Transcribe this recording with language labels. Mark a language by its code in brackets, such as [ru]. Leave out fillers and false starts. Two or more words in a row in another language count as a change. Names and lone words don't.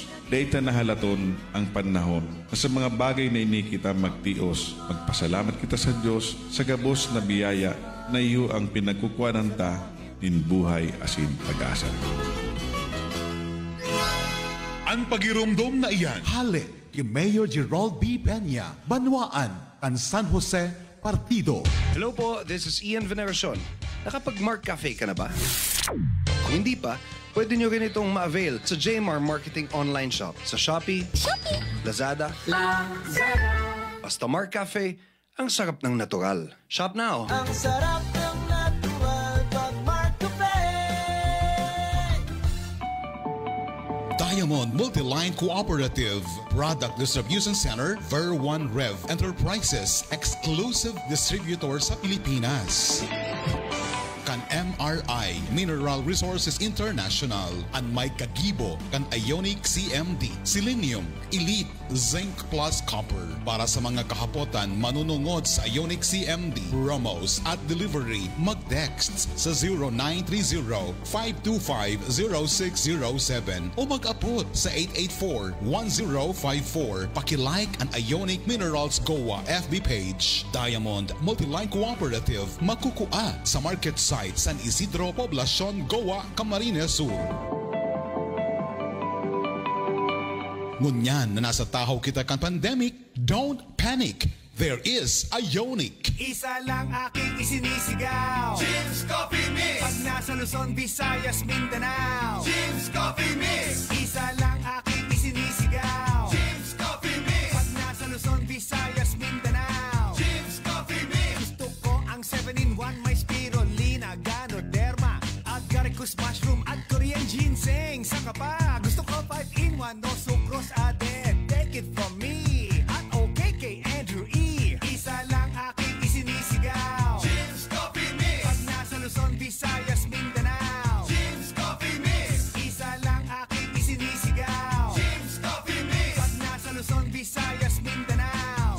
[bik] Dahil nahalaton ang panahon na sa mga bagay na ini kita magtios, magpasalamat kita sa Diyos sa gabos na biyaya na iyo ang pinagkukuanan ta nin buhay asin pag-asa. Ang pagirumdom na iyan, halit kay Mayor Gerald B. Peña, Banwaan, kan San Jose, Partido. [tl] Hello po, [en] this is Ian Veneracion. [tl] Nakapag-Mark Cafe ka na ba? Kung hindi pa, pwede nyo rin itong ma-avail sa JMR Marketing Online Shop sa Shopee, Lazada, basta Mark Cafe, ang sarap ng natural. [en] Shop now! [tl] Ang sarap ng natural pag Mark Cafe! Diamond Multiline Cooperative Product Distribution Center, Ver1 Rev Enterprises, [en] exclusive distributor [tl] sa Pilipinas. [bik] Kan MRI Mineral Resources International, ang may kagibo kan Ionic CMD, Selenium, Elite, Zinc Plus Copper. Para sa mga kahapotan manunungod sa Ionic CMD, promos at delivery, mag-text sa 0930-525-0607 o mag-upload sa 884-1054. Paki-like ang Ionic Minerals Goa FB page. Diamond Multiline Cooperative, makukua sa market site San Isidro, Poblacion, Goa, Camarines Sur. Ngunyan na nasa tahaw kita kan pandemic, [en] don't panic. There is Ionic. [tl] Isa lang aking isinisigaw, Jim's Coffee Mix. Pag nasa Luzon, Visayas, Mindanao, Coffee Mix. Isa lang aking isinisigaw. Jim's Coffee Mix. Pag nasa Luzon, Visayas, Mindanao. Jim's Coffee Mix. Gusto ko ang 7-in-1, may spirulina, ganoderma, agaricus mushroom at Korean ginseng. Saka pa, gusto ko 5-in-1, [en] no sucrose added. Take it from me, [tl] at okay kay Andrew E. Isa lang aking isinisigaw. Jim's Coffee Mix. Pag nasa Luzon, Visayas, Mindanao. Jim's Coffee Mix. Isa lang aking isinisigaw. Jim's Coffee Mix. Pag nasa Luzon, Visayas, Mindanao.